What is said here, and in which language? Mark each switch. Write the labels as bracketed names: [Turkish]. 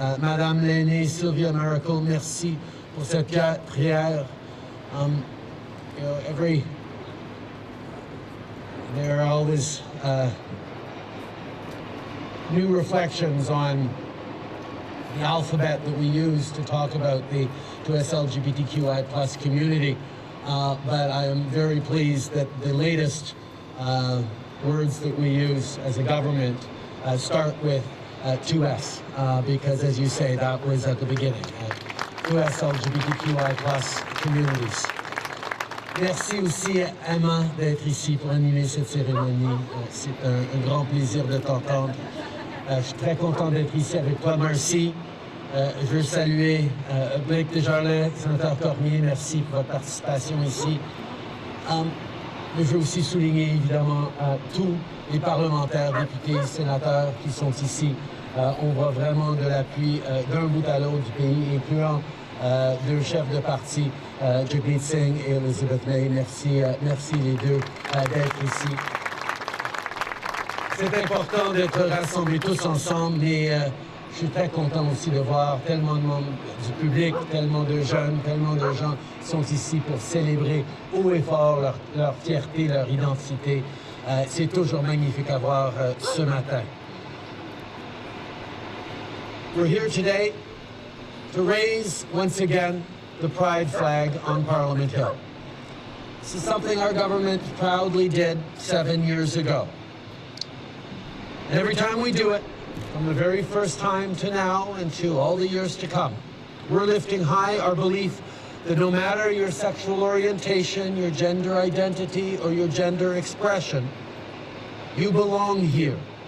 [French] Madame l'aînée Sylvia Miracle, merci pour cette prière. [English] There are always new reflections on the alphabet that we use to talk about the LGBTQI+ community. But I am very pleased that the latest words that we use as a government start with 2S, because as you say, that was at the beginning. 2S LGBTQI+ communities. [French] Merci aussi à Emma d'être ici pour animer cette cérémonie. C'est un grand plaisir de t'entendre. Je suis très content d'être ici avec toi, Marci. Je veux saluer Blake Desjardins, sénateur Cormier, merci pour votre participation ici. Je veux aussi souligner évidemment tous les parlementaires, députés, sénateurs qui sont ici. On voit vraiment de l'appui d'un bout à l'autre du pays, incluant deux chefs de parti, Jagmeet Singh et Elizabeth May. Merci les deux d'être ici. C'est important d'être rassemblés tous ensemble, mais je suis très content aussi de voir tellement de membres du public, tellement de jeunes, tellement de gens qui sont ici pour célébrer haut et fort leur fierté, leur identité. C'est toujours magnifique à voir ce matin. [English] We're here today to raise once again the pride flag on Parliament Hill. This is something our government proudly did 7 years ago. And every time we do it, from the very first time to now and to all the years to come, we're lifting high our belief that no matter your sexual orientation, your gender identity, or your gender expression, you belong here.